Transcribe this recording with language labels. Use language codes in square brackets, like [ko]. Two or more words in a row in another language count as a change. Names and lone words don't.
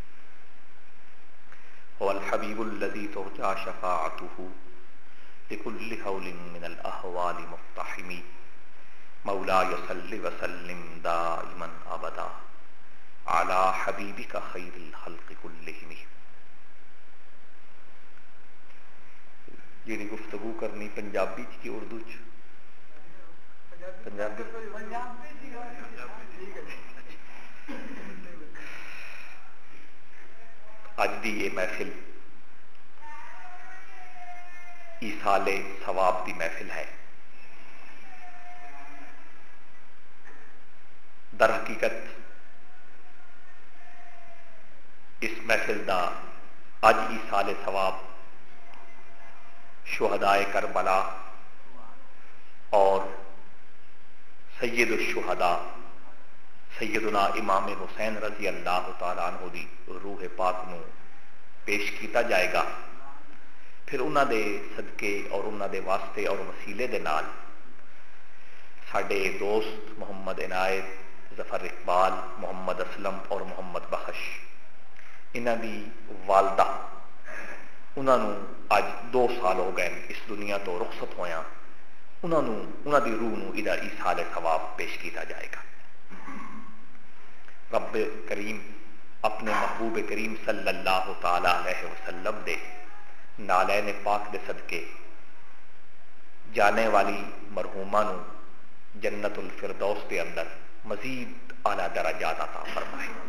[ar] هو الحبيب الذي ترجى شفاعته لكل هول من الأهوال مقتحم مولاي صل وسلم دائما ابدا على حبيبك خير الخلق كلهم. [pa] جیڑی گفتگو کرنی پنجابی چ کی اردو چ؟ اج دی یہ محفل ایصال ثواب دی محفل ہے. در حقیقت اس محفل دا اج ایصال ثواب شہدائے کربلا اور سید الشہداء سیدنا امام حسین [ar] رضی اللہ تعالیٰ عنہ [pa] دی روح پاک نو پیش کیتا جائے گا. پھر انہاں دے صدقے اور انہاں دے واسطے اور وسیلے دے نال ساڈے دوست محمد عنایت، ظفر اقبال، محمد اسلم اور محمد بخش انہاں دی والدہ انہاں نو اج 2 سال ہو گئے اس دنیا تو رخصت ہویاں. انہاں دی روح نو ادا ایصال ثواب پیش کیتا جائے گا. رب کریم اپنے محبوب کریم [ar] صلی اللہ تعالی علیہ وسلم [pa] دے نالین پاک دے صدقے جانے والی مرحومہ نو جنت الفردوس دے اندر مزید اعلیٰ درجات عطا فرمائے.